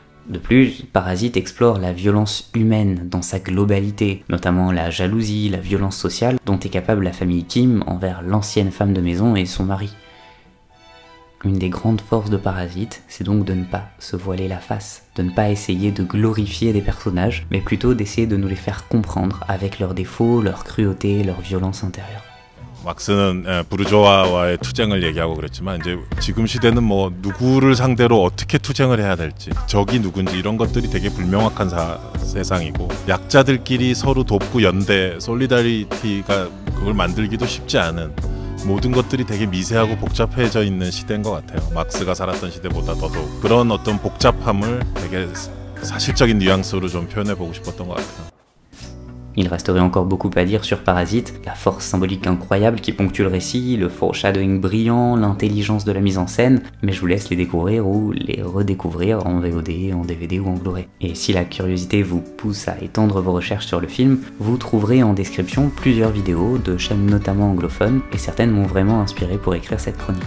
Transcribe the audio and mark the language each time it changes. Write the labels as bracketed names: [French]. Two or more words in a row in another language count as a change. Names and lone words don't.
[French] De plus, Parasite explore la violence humaine dans sa globalité, notamment la jalousie, la violence sociale dont est capable la famille Kim envers l'ancienne femme de maison et son mari. Une des grandes forces de Parasite, c'est donc de ne pas se voiler la face, de ne pas essayer de glorifier des personnages, mais plutôt d'essayer de nous les faire comprendre avec leurs défauts, leur cruauté, leur violence intérieure. [Korean] 막스는 부르주아와의 투쟁을 얘기하고 그랬지만 이제 지금 시대는 뭐 누구를 상대로 어떻게 투쟁을 해야 될지 적이 누군지 이런 것들이 되게 불명확한 세상이고 약자들끼리 서로 돕고 연대 솔리다리티가 그걸 만들기도 쉽지 않은 모든 것들이 되게 미세하고 복잡해져 있는 시대인 것 같아요. 막스가 살았던 시대보다 더더욱 그런 어떤 복잡함을 되게 사실적인 뉘앙스로 좀 표현해보고 싶었던 것 같아요. [French] Il resterait encore beaucoup à dire sur Parasite, la force symbolique incroyable qui ponctue le récit, le foreshadowing brillant, l'intelligence de la mise en scène, mais je vous laisse les découvrir ou les redécouvrir en VOD, en DVD ou en Blu-ray. Et si la curiosité vous pousse à étendre vos recherches sur le film, vous trouverez en description plusieurs vidéos de chaînes notamment anglophones, et certaines m'ont vraiment inspiré pour écrire cette chronique.